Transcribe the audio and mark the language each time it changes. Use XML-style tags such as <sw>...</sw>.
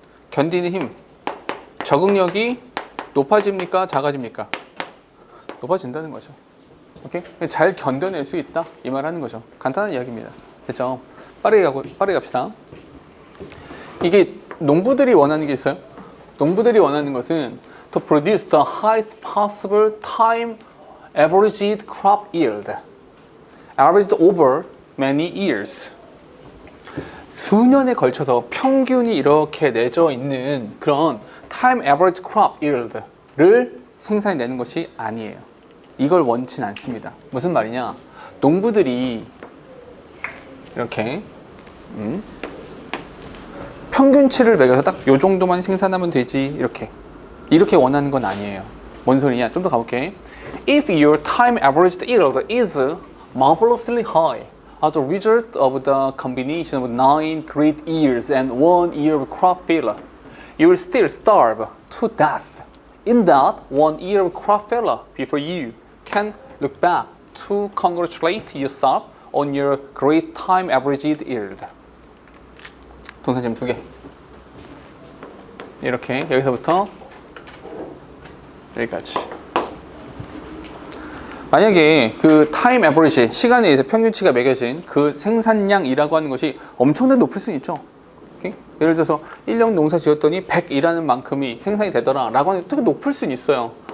<ko>견디는 힘, 적응력이 높아집니까? 작아집니까? 높아진다는 거죠. 오케이? 잘 견뎌낼 수 있다, 이 말 하는 거죠. 간단한 이야기입니다. 됐죠? 빠르게 갑시다. 이게 농부들이 원하는 게 있어요. 농부들이 원하는 것은</ko> <en>to produce the highest possible time averaged crop yield, averaged over many years.</en> <ko>수년에 걸쳐서 평균이 이렇게 내져 있는 그런</ko> <en>time average crop yield</en> <ko>를 생산해내는 것이 아니에요. 이걸 원치 않습니다. 무슨 말이냐? 농부들이 이렇게 평균치를 매겨서 딱 요 정도만 생산하면 되지, 이렇게 원하는 건 아니에요. 뭔 소리냐? 좀 더 가볼게.</ko> <en>If your time averaged yield is marvelously high as a result of the combination of 9 great years and 1 year of crop failure, you will still starve to death in that 1 year of crop failure before you can look back to congratulate yourself on your great time averaged yield.</en> <ko>동사점 2개. 이렇게 여기서부터 여기까지. 만약에 그 타임 에버리지, 시간에 의해서 평균치가 매겨진 그 생산량이라고 하는 것이 엄청나게 높을 수 있죠. 오케이? 예를 들어서 1년 농사 지었더니 100 일하는 만큼이 생산이 되더라 라고 하는 게 되게 높을 수는 있어요.</ko>